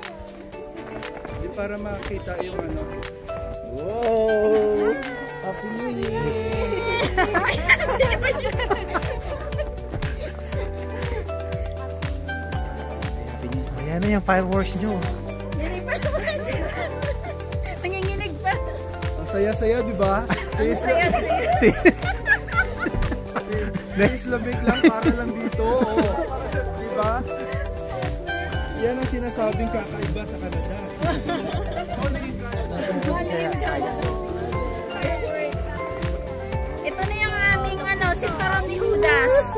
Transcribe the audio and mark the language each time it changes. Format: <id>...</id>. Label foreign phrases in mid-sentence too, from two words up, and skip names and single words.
<tl>Di para makita yung ano. Wow!</tl> <en>Happy New Year!</en> <tl>Ayan na yung fireworks nyo. Nanginginig pa. Ang saya-saya, di ba? Ang saya-saya. Next lamig lang para lang dito. Oh. Di ba? Yan ang sinasabing kakaiba sa Canada. Ito na yung aming sinturon ni Judas.</tl>